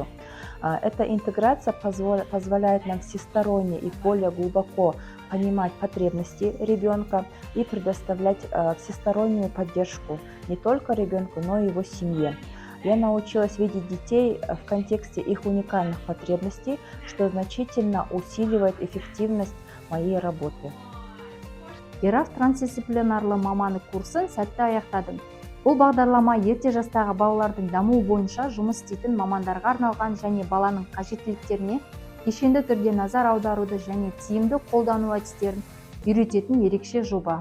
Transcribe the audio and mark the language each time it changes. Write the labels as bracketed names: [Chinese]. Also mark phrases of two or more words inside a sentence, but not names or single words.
[Russian] Эта интеграция позволяет нам всесторонне и более глубоко понимать потребности ребенка и предоставлять всестороннюю поддержку не только ребенку, но и его семье. Я научилась видеть детей в контексте их уникальных потребностей, что значительно усиливает эффективность моей работы. [Kazakh] IRAF трансдисциплинарлы мамандық курсын сәтті аяқтадым. Бұл бағдарлама ерте жастағы балалардың дамуы бойынша жұмыс істейтін мамандарға арналған және баланың қажеттіліктеріне кешенді түрде назар аударуды және тиімді қолдану әдістерін үйрететін ерекше жоба.